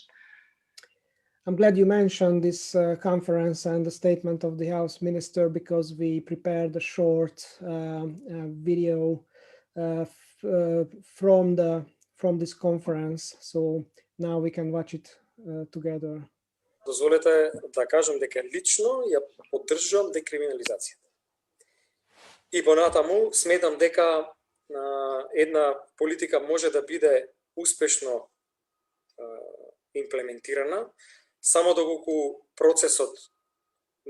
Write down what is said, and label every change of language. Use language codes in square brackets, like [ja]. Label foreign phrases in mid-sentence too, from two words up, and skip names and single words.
[en] I'm glad you mentioned this conference and the statement of the House Minister, because we prepared a short video from this conference. So now we can watch it together. [mk] Дозволете да кажам дека лично ја поддржувам декриминализацијата. И понатаму сметам дека една политика може да биде успешно имплементирана само доколку процесот